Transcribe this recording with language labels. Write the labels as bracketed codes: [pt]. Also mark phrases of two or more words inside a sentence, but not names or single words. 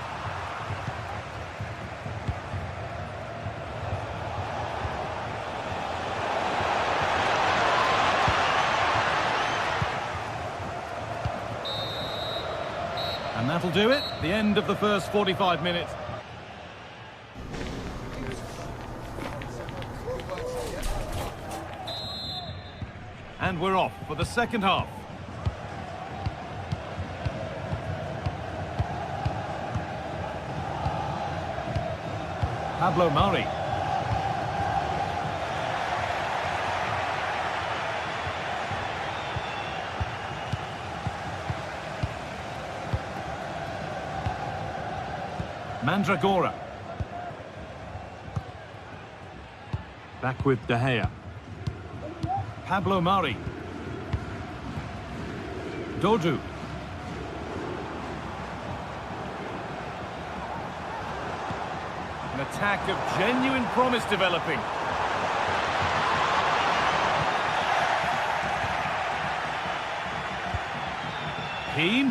[en] And that'll do it. The end of the first 45 minutes. And we're off for the second half. Pablo Mari. Mandragora. Back with De Gea. Pablo Mari. Dodu. An attack of genuine promise developing. Keane.